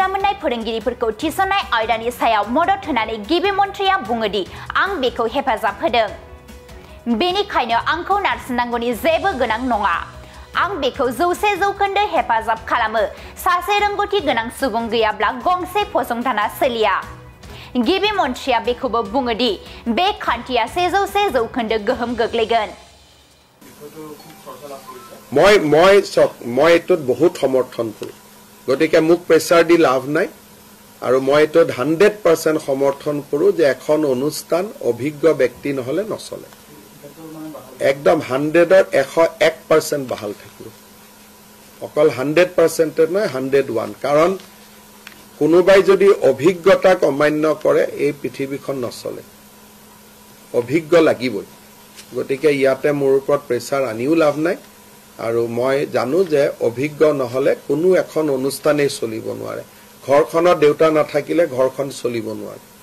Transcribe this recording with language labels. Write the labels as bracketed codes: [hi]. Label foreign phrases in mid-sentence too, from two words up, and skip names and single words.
[brx] मोननाय फोरोंगिरिफोरखौ थिसननाय आयदानि सायाव मदद होनानै गिबि मन्थ्रिया बुङोदि आं बेखौ हेफाजाब होदों बेनिखायनो आंखौ नारसिननांगौनि जेबो गोनां नङा आं बेखौ 100% हेफाजाब खालामो सासे रोंगौथि गोनां सुबुं गैयाब्ला गंसे फसंथाना सोलिया गिबि मन्थ्रिया बेखौबो बुङोदि बे खान्थिया 100% गोहोम गोग्लैगोन [as] মই এটোত বহুত সমৰ্থন কৰো গতিকে মোক প্ৰেছাৰ দি লাভ নাই আৰু মই এটোত 100% সমৰ্থন কৰো যে এখন অনুষ্ঠান অভিজ্ঞ ব্যক্তি নহলে নচলে একদম 100ৰ 101% বহাল থাকিব অকল 100% নহয় 101 কাৰণ কোনোবাই যদি অভিজ্ঞতাক অমান্য কৰে এই পৃথিৱীখন নচলে অভিজ্ঞ লাগিবই গতিকে ইয়াতে মোৰ ওপৰত প্ৰেছাৰ আনিও লাভ নাই আৰু মই জানো যে অভিজ্ঞ নহলে কোনো এখন অনুষ্ঠানেই চলিব নোৱাৰে ঘৰখনৰ দেউতা নাথাকিলে ঘৰখন চলিব নোৱাৰে